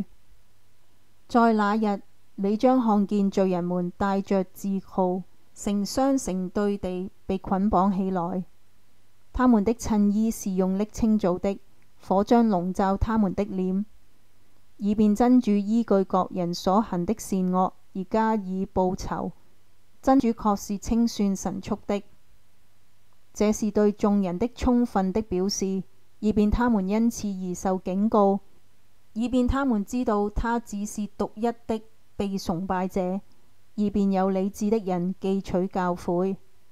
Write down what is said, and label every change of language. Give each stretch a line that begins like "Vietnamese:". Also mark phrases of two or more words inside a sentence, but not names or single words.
Chinese: 在那日，你將看見罪人們帶着自號，成雙成對地被捆綁起來，他們的襯衣是用瀝青做的，火將籠罩他們的臉，以便真主依據各人所行的善惡而加以報酬。真主確是清算神速的。這是對眾人的充分的表示，以便他們因此而受警告，以便他們知道他只是獨一的被崇拜者，以便有理智的人記取教誨。